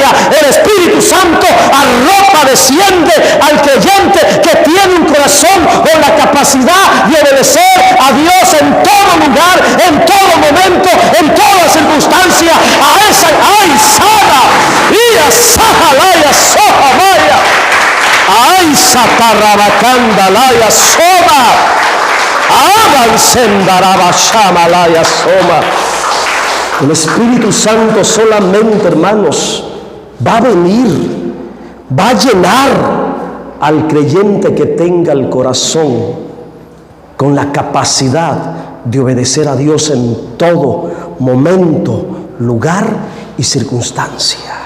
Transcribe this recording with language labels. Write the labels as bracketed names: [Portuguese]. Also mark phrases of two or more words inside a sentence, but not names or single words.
[Spanish] El Espíritu Santo arropa, desciende al creyente que tiene un corazón con la capacidad de obedecer a Dios en todo lugar, en todo momento, en toda circunstancia. A esa, ay, Sara, y a Sajalaya, Sohamaya, ay, Satarabacanda, Laya, Soma, Avancendaraba, Shamalaya, Soma. El Espíritu Santo solamente, hermanos, va a venir, va a llenar al creyente que tenga el corazón con la capacidad de obedecer a Dios en todo momento, lugar y circunstancia.